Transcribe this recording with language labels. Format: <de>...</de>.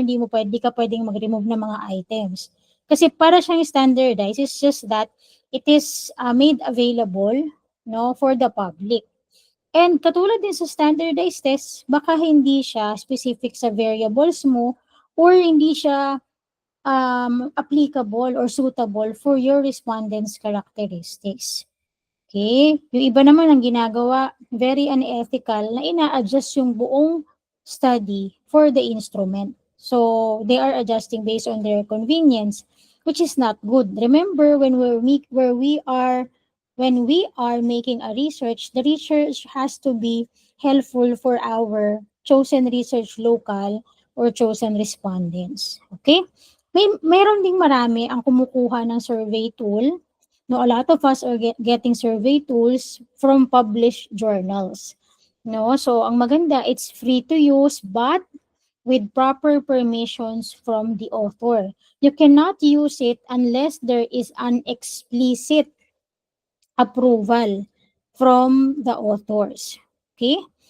<tl>Hindi ka pwedeng mag-remove ng mga items. Kasi para siyang</tl> <en>standardized, it's just that it is made available, no, for the public. And</en> <tl>katulad din sa</tl> <en>standardized test,</en> <tl>baka hindi siya</tl> <en>specific sa variables mo or</en> <tl>hindi siya</tl> <en>applicable or suitable for your respondents' characteristics. Okay?</en> <tl>Yung iba naman ang ginagawa,</tl> <en>very unethical</en> <tl>na ina-adjust yung buong study</tl> <en>for the instrument. So, they are adjusting based on their convenience, which is not good. Remember, when we are making a research, the research has to be helpful for our chosen research local or chosen respondents. Okay?</en> <tl>Meron ding marami ang kumukuha ng survey tool.</tl> <en>No, a lot of us are getting survey tools from published journals. No, so</en> <tl>ang maganda,</tl> <en>it's free to use but with proper permissions from the author. You cannot use it unless there is an explicit approval from the authors. Okay?</en>